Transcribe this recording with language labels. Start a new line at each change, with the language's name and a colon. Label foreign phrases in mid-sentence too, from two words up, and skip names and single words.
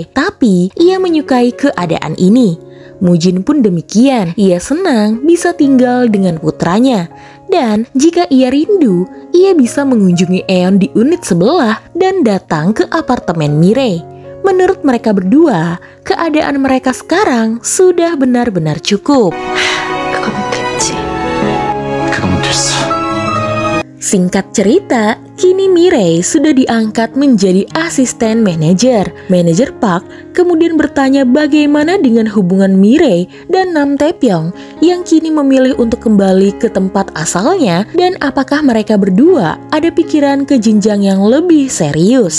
Indonesian: Tapi, ia menyukai keadaan ini. Mujin pun demikian, ia senang bisa tinggal dengan putranya. Dan jika ia rindu, ia bisa mengunjungi Eon di unit sebelah dan datang ke apartemen Mirei. Menurut mereka berdua, keadaan mereka sekarang sudah benar-benar cukup.
Korean: 그거면 됐지. 그거면 됐어.
Indonesian: Singkat cerita, kini Mirei sudah diangkat menjadi asisten manajer. Manajer Park kemudian bertanya bagaimana dengan hubungan Mirei dan Nam Taepyeong yang kini memilih untuk kembali ke tempat asalnya dan apakah mereka berdua ada pikiran ke jenjang yang lebih serius.